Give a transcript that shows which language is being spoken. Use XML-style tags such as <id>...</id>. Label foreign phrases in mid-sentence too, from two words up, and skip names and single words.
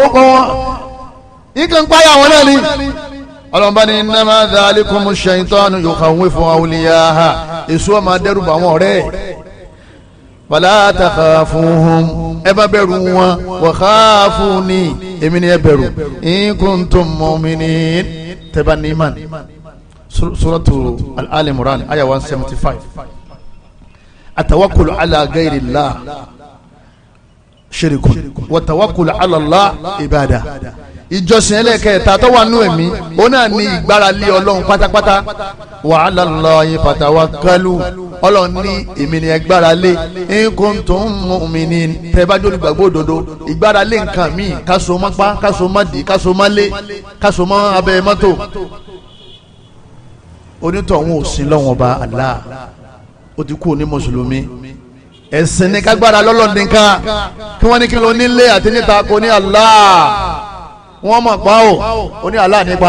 <yo>ọkọ̀ wọn nǹkan páyà wọn náà ni ọlọ́mọba ní</yo> <ar>إنما ذلكم الشيطان يخوف أولياءه</ar> <yo>èso ọmọ adẹ́rùbà àwọn ọ̀rẹ́</yo> <ar>فلا تخافوهم</ar> <yo>ẹ bá bẹ̀rù wọn</yo> <ar>وخافون</ar> <yo>èmi ni ẹ bẹ̀rù</yo> <ar>إن كنتم مؤمنين</ar> <yo>tẹ́bà ní iman</yo> <ar>سورة آل عمران آية 175 التوكل على غير الله شرك والتوكل على الله عبادة.</ar> <yo>Ìjọsìn ẹlẹ́kẹ̀ẹ́ta tó wà nú ẹ̀mí ó náà ní ìgbára lé Ọlọ́run pátápátá.</yo> <ar>وعلى الله فتوكلوا,</ar> <yo>Ọlọ́run ní èmi ni ẹ gbára lé</yo> <ar>إن كنتم مؤمنين,</ar> <yo>tẹ́ bá jẹ́ olùgbàgbọ́ òdodo. Ìgbára lé nǹkan míì káso mọ́pá káso mọ́dì káso mọ́lé káso mọ́ abẹ́ mọ́tò, onítọ̀hún ò sin lọ́wọ́n ọba Allah, ó ti kú ní mùsùlùmí. Ẹ̀sìn ní kágbára lọ́lọ́run nìkan, kí wọ́n ní kí ló nílé àti níta kò ní Allah, wọ́n mọ̀ pa ó ní Allah nípa</yo>